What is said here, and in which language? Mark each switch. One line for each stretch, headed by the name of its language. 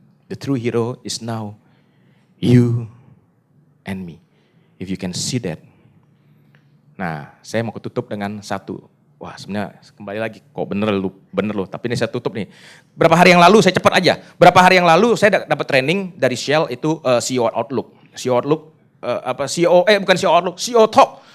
English: The true hero is now you and me. If you can see that.
Indonesian: Nah, saya mau tutup dengan satu. Wah, sebenarnya kembali lagi, kok bener lu. Tapi ini saya tutup nih. Berapa hari yang lalu, saya cepat aja. Berapa hari yang lalu saya dapat training dari Shell itu CEO Outlook. CEO Outlook, bukan CEO Outlook, CEO Talk.